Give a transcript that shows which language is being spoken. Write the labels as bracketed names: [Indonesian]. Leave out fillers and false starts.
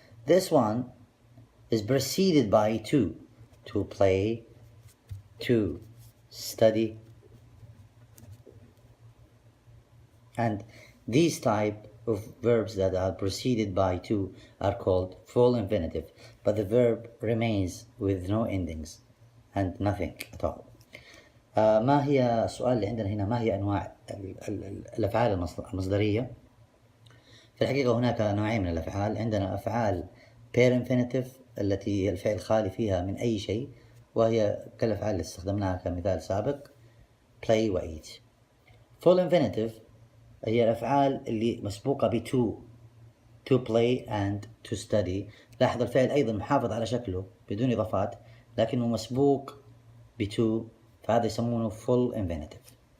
[English] This one is preceded by to play, to study, and these type of verbs that are preceded by to are called full infinitive, but the verb remains with no endings and nothing at all. [Arabic] ما هي السؤال اللي عندنا هنا؟ ما هي أنواع الأفعال المصدرية؟ في الحقيقة هناك نوعين من الأفعال. عندنا أفعال bare infinitive التي الفعل خالي فيها من أي شيء، وهي كالأفعال اللي استخدمناها كمثال سابق play و eat. [English] full infinitive [Arabic] هي الأفعال اللي مسبوقة ب [English] to play and to study. [Arabic] لاحظ الفعل أيضا محافظ على شكله بدون إضافات لكنه مسبوق ب to، فهذا يسمونه full infinitive.